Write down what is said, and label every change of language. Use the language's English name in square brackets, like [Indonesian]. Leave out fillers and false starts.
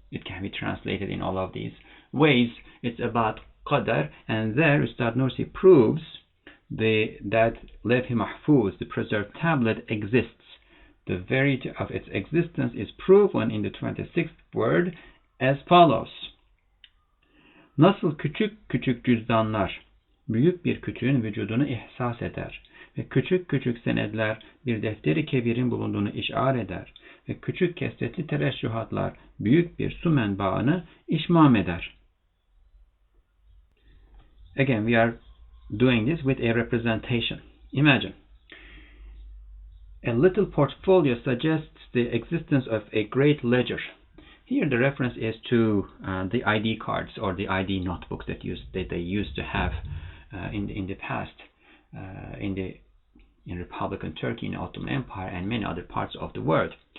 [English] It can be translated in all of these ways. It's about qadar, and there Ustad Nursi proves that Lawh Mahfuz, the preserved tablet, exists. The verity of its existence is proven in the 26th word as follows. [Turkish] Nasıl küçük küçük cüzdanlar büyük bir küçüğün vücudunu ihsas eder ve küçük küçük senedler bir defteri kebirin bulunduğunu işaret eder ve küçük kesretli tereşühatlar büyük bir su menbaını işmam eder. [English] Again, we are doing this with a representation. Imagine. A little portfolio suggests the existence of a great ledger. Here the reference is to the ID cards or the ID notebooks that they used to have in the past in Republican Turkey, in Ottoman Empire, and many other parts of the world.